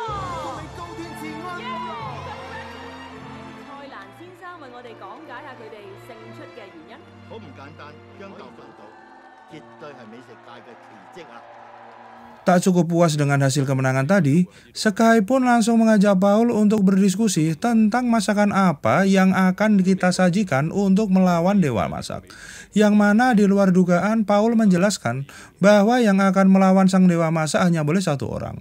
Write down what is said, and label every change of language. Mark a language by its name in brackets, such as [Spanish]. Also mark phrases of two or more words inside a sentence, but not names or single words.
[Cantonese] 恭喜高天賜安保羅。蔡瀾先生為我哋講解下佢哋勝出嘅原因。好唔簡單，將豆腐到，絕對係美食界嘅奇蹟啊！ [Indonesian] Tak cukup puas dengan hasil kemenangan tadi, Sky pun langsung mengajak Paul untuk berdiskusi tentang masakan apa yang akan kita sajikan untuk melawan Dewa Masak. Yang mana di luar dugaan Paul menjelaskan bahwa yang akan melawan sang Dewa Masak hanya boleh satu orang.